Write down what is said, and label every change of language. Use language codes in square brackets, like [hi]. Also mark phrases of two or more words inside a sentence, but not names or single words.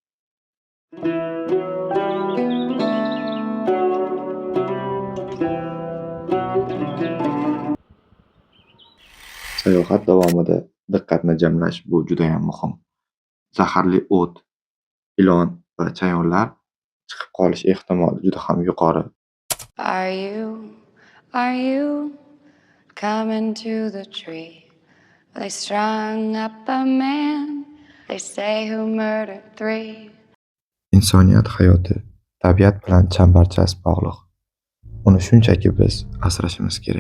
[uz] Sayohat davomida diqqatni jamlash bu juda ham muhim. Zaharli o't, ilon va chayonlar chiqib qolish ehtimoli juda ham yuqori. [en] Are you coming to the tree? They strung up a man, they say, who murdered 3. [uz] Insoniyat hayoti tabiat bilan chambarchas bog'liq. Uni shunchaki biz asrashimiz kerak.